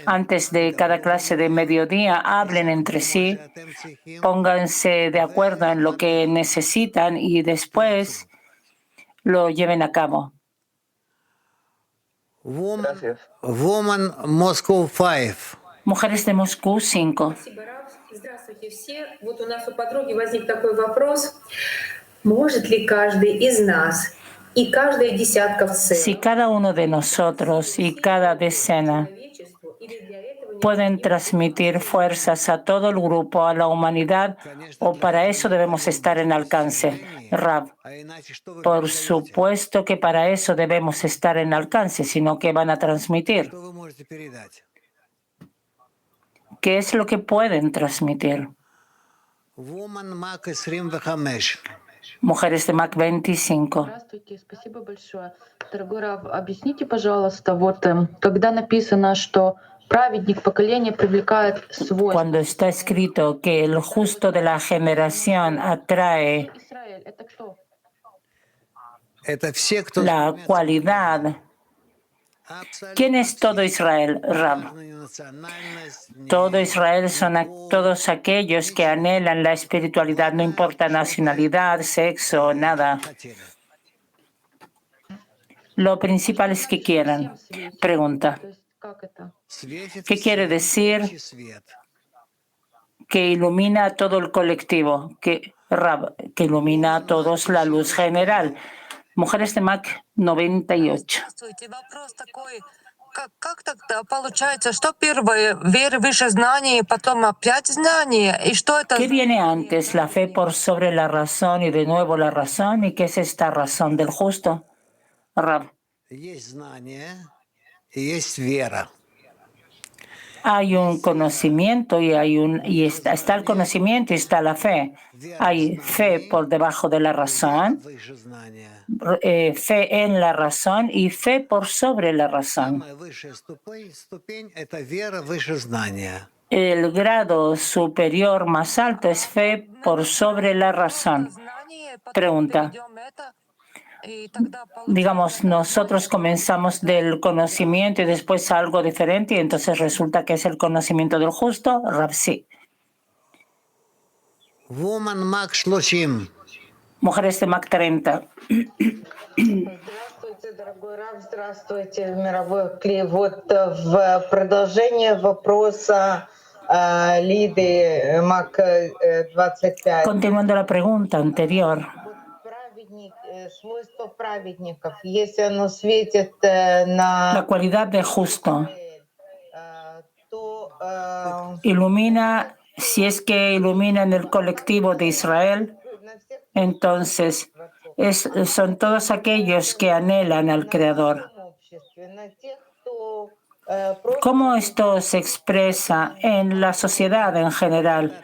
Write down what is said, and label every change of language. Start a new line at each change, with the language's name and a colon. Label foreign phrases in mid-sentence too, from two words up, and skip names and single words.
Spanish: antes de cada clase de mediodía, hablen entre sí,
Hebrew: שאתם צריכים
Spanish: pónganse de acuerdo en lo que necesitan y después lo lleven a cabo. Gracias.
English: Woman Moscow 5.
Spanish: Mujeres de Moscú 5.
Russian: Спасибо, Раф. Здравствуйте все. Вот у нас у подруги возник такой вопрос. Может ли каждый из нас и каждая десятка в
Spanish: Si
Russian: целом
Spanish: cada uno de nosotros y cada decena
Russian: человечеству, или для этого
Spanish: pueden transmitir fuerzas a todo el grupo, a la humanidad, o para eso debemos estar en alcance? Rab,
Russian: А иначе что вы
Spanish: por supuesto que para eso debemos estar en alcance, sino que van a transmitir.
Russian: что вы можете передать?
Spanish: ¿Qué es lo que pueden transmitir?
English: Woman Mac 25.
Spanish: Mujeres de Mac 25.
Russian: Здравствуйте, спасибо большое. Дорогой Рав, объясните, пожалуйста, вот когда написано, что праведник поколения привлекает свой
Spanish: Cuando está escrito que el justo de la generación atrae
Russian: Израиль, это кто? Это все, кто
Spanish: la cualidad. ¿Quién es todo Israel, Rab? Todo Israel son todos aquellos que anhelan la espiritualidad, no importa nacionalidad, sexo, nada. Lo principal es que quieran. Pregunta.
Russian: То есть как это?
Spanish: ¿Qué quiere decir que ilumina a todo el colectivo? Que ilumina a todos la luz general. Mujeres de Mac 98.
Russian: Здравствуйте. Вопрос такой. Как тогда получается, что первое, вера выше знания, потом опять знание? И что это?
Spanish: ¿Qué viene antes? ¿La fe por sobre la razón y de nuevo la razón? ¿Y qué es esta razón del justo? Rab.
Russian: Есть знание и есть вера.
Spanish: Hay un conocimiento y está el conocimiento y está la fe. Hay fe por debajo de la razón,
Russian: Выше знания.
Spanish: fe en la razón y fe por sobre la razón.
Russian: Самая высшая ступень – это вера выше знания.
Spanish: El grado superior más alto es fe por sobre la razón.
Russian: Знание, потом
Spanish: Pregunta.
Russian: перейдем это, и тогда
Spanish: Digamos, nosotros comenzamos del conocimiento y después algo diferente y entonces resulta que es el conocimiento del justo. Rab, sí.
English: Woman Mac 30.
Spanish: Mujeres de Mac 30.
Russian: Здравствуйте, дорогой Рав, здравствуйте, мировой клей. Вот в продолжение вопроса Лиды Мак 25.
Spanish: Continuando la pregunta anterior.
Russian: Праведник, свойство праведников, если оно светит на
Spanish: La cualidad de justo.
Russian: то
Spanish: ilumina, si es que ilumina en el colectivo de Israel, entonces son todos aquellos que anhelan al Creador. ¿Cómo esto se expresa en la sociedad en general?